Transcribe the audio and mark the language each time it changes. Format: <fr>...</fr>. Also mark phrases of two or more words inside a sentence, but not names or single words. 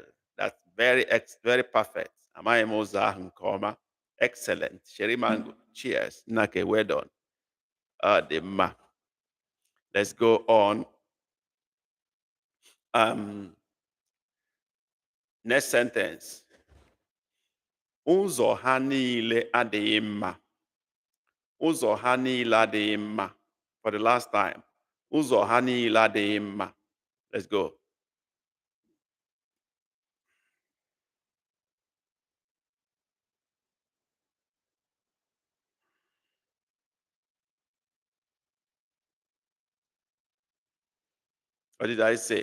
<en>That's very perfect. Amaya Moza Nkoma. Excellent. Sherry Mango. Cheers. Nake, well done. Let's go on. Next sentence.</en> <ig>Ụzọ ha niile adịghị mma. Ụzọ ha niile adịghị mma.</ig> <en>For the last time.</en> <ig>Ụzọ ha niile adịghị mma.</ig> <en>Let's go. What did I say?</en>